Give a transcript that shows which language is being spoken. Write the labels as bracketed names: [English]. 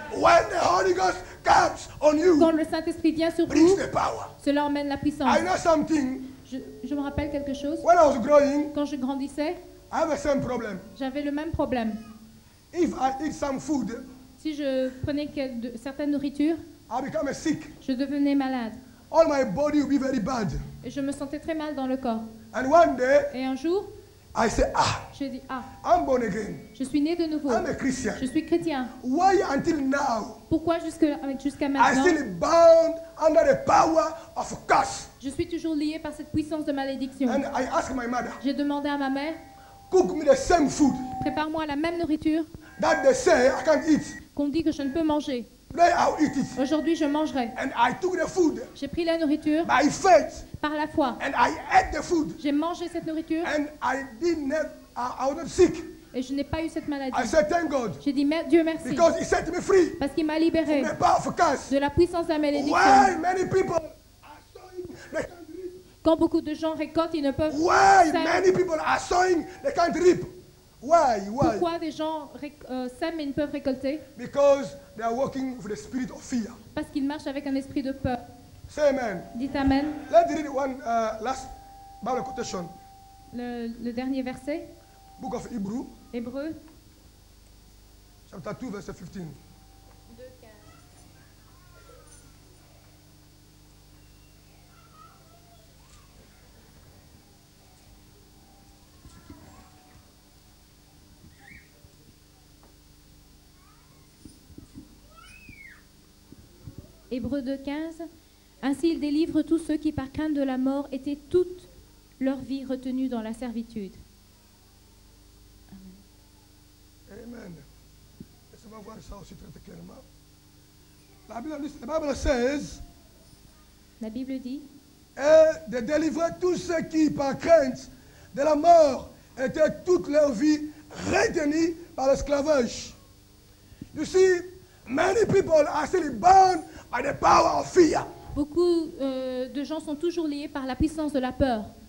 [English] When the Holy Ghost comes on you, [French] Quand le Saint-Esprit vient sur [English] brings [French] vous, [English] the power. [French] cela emmène la puissance. [English] I know something. [French] Je me rappelle quelque chose. [English] When I was growing, [French] Quand je grandissais, [English] I have the same problem. [French] j'avais le même problème. [English] If I eat some food, [French] Si je prenais certaines nourritures, [English] I become sick. [French] je devenais malade. [English] All my body will be very bad. [French] Et je me sentais très mal dans le corps. [English] And one day, [French] Et un jour, [English] I say, [French] j'ai dit, ah, [English] I'm born again. [French] je suis né de nouveau. [English] I'm a Christian. [French] Je suis chrétien. [English] Why until now, [French] Pourquoi jusqu'à [English] I [French] maintenant, [English] still bound under the power of curse? [French] je suis toujours lié par cette puissance de malédiction? [English] And I ask my mother, [French] J'ai demandé à ma mère, [English] cook me the same food [French] prépare-moi la même nourriture [English] that they say I can't eat. [French] qu'on dit que je ne peux manger. [English] Today I'll eat it. [French] Aujourd'hui, je mangerai. [English] And I took the food [French] J'ai pris la nourriture [English] by faith [French] par la foi. [English] and I ate the food [French] J'ai mangé cette nourriture [English] and I didn't have, I was not sick. [French] Et je n'ai pas eu cette maladie. [English] I said, thank God. [French] J'ai dit Dieu merci. [English] Because he set me free [French] Parce qu'il m'a libéré [English] from the power of curse. [French] de la puissance de la malédiction. [English] Why many people are sowing, they can't reap? [French] Quand beaucoup de gens récoltent, ils ne peuvent [English] Why [French] sème. [English] many people are sowing, they can't reap? Why? [French] Pourquoi des gens sèment mais ils ne peuvent récolter? [English] Because they are working with the spirit of fear. [French] Parce qu'ils marchent avec un esprit de peur. [English] Say amen. [French] Dites Amen. [English] Let's read one last Bible quotation. [French] Le dernier verset, [English] Book of Hebrew, [French] Hébreux. [English] chapter 2, verse 15. [French] Hébreux 2,15. Ainsi il délivre tous ceux qui par crainte de la mort étaient toute leur vie retenus dans la servitude. [English] Amen. [French] Laissez-moi voir ça aussi très clairement. La Bible says, La Bible dit, et de délivrer tous ceux qui, par crainte de la mort, étaient toute leur vie retenus par l'esclavage. [English] You see, many people are still bound by the power of fear. [French] beaucoup de gens sont toujours liés par la puissance de la peur.